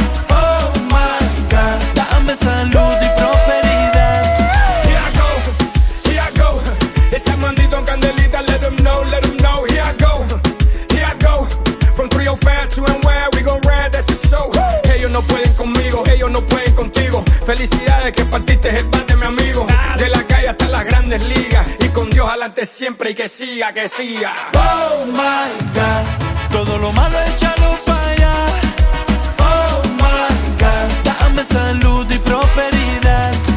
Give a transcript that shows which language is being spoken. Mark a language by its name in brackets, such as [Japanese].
[English] Oh my God, [Spanish] dame salud y prosperidad. [English] Here I go, ese Armandito en Candelita, let them know, here I go, from 305 to NY, we gon' ride, that's the show. [Spanish] Ellos no pueden conmigo, ellos no pueden contigo. Felicidades que partiste el pan de mi amigo. De la calle hasta las grandes ligas, y con Dios adelante siempre y que siga, que siga. [English] Oh my God, [Spanish] todo lo malo échalo para allá. [English] Oh my God, [Spanish] dame salud y prosperidad.